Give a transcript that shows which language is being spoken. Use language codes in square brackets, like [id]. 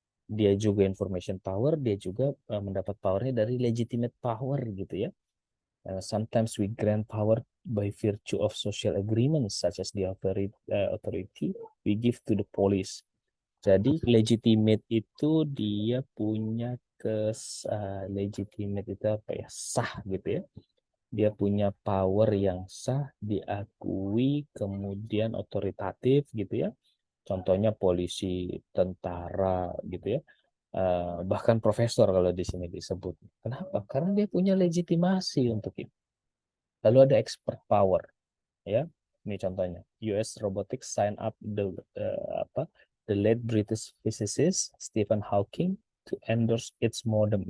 [id] Dia juga information power, dia juga mendapat powernya dari legitimate power, gitu ya. [en] Sometimes we grant power by virtue of social agreements such as the authority we give to the police. [id] Jadi legitimate itu dia punya legitimate itu apa ya, sah, gitu ya. Dia punya power yang sah, diakui, kemudian otoritatif, gitu ya. Contohnya polisi, tentara, gitu ya. Bahkan profesor kalau di sini disebut. Kenapa? Karena dia punya legitimasi untuk itu. Lalu ada expert power, ya. Ini contohnya, [en] US Robotics sign up the late British physicist Stephen Hawking to endorse its modem.